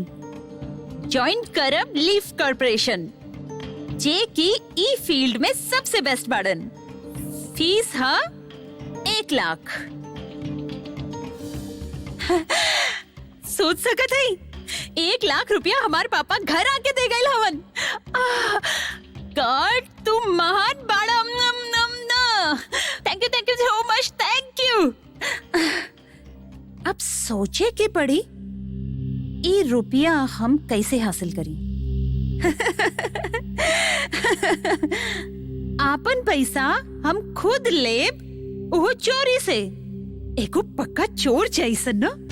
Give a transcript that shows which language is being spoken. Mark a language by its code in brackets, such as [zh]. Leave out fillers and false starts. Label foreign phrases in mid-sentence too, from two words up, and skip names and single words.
[bho] ज्वाइन करब लीफ कॉर्पोरेशन, जे की ई फील्ड में सबसे बेस्ट बाड़न। फीस है 1 लाख। सोच सकत है 1 लाख रुपया हमारे पापा घर आके दे गए हवन। [en] God [bho] तू महान बाड़ा। [en] thank you so much, thank you. [bho] अब सोचे के पड़ी ये रुपया हम कैसे हासिल करी। आपन पैसा हम खुद लेब, वो चोरी से। एको पक्का चोर जैसन ना।